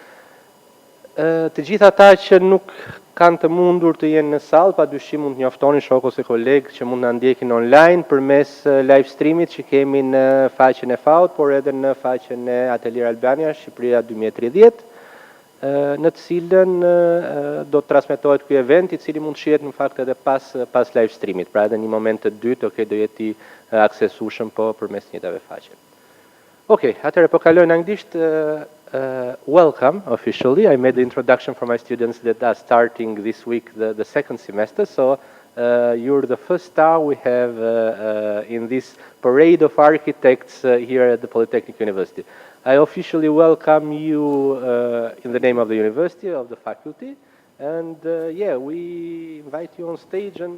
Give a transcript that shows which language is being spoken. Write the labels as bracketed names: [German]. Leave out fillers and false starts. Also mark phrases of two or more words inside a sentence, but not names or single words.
[Albanian] Të gjitha ata që nuk kanë të mundur të jenë në sallë, padyshim mund të njoftoni shok ose kolegë që mund na ndjekin online përmes [English] live streamit [Albanian] që kemi në faqen e FAUT, por edhe në faqen e Atelier Albania Shqipëria 2030, në të cilën do të transmetohet ky event, i cili mund shihet në fakt edhe pas [English] live streamit, [Albanian] pra edhe një moment të dytë, do jeti aksesueshëm po përmes të njëjtave faqe. Okay, atëherë po kaloj në anglisht. [English] Welcome officially. I made the introduction for my students that are starting this week the second semester. So you're the first star we have in this parade of architects here at the Polytechnic University. I officially welcome you in the name of the university, of the faculty, and yeah, we invite you on stage and